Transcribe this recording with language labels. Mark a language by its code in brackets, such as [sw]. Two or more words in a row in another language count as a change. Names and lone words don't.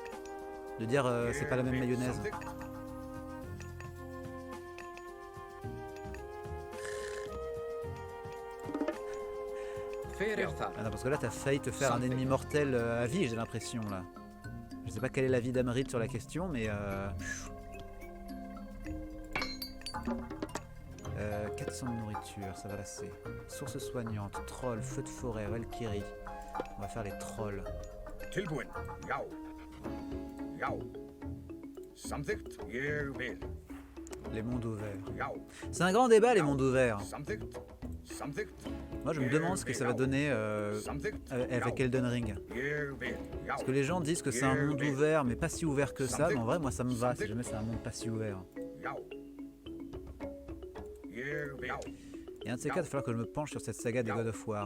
[fr] De dire c'est pas la même mayonnaise. Ah non, parce que là t'as failli te faire un ennemi mortel à vie, j'ai l'impression là. Je sais pas quel est l'avis d'Amrit sur la question, mais 400 de nourriture, ça va lasser. Source soignante, troll, feu de forêt, Valkyrie. On va faire les trolls. [is] Tilbúin. Já. Já. Samþykkt. Ég vil. [fr] Les mondes ouverts. Já. C'est un grand débat, les mondes ouverts. [is] Samþykkt. Samþykkt. [fr] Moi je me demande ce que ça va donner avec Elden Ring. Parce que les gens disent que c'est un monde ouvert, mais pas si ouvert que ça. Mais en vrai, moi ça me va si jamais c'est un monde pas si ouvert. Et un de ces cas, il va falloir que je me penche sur cette saga des God of War.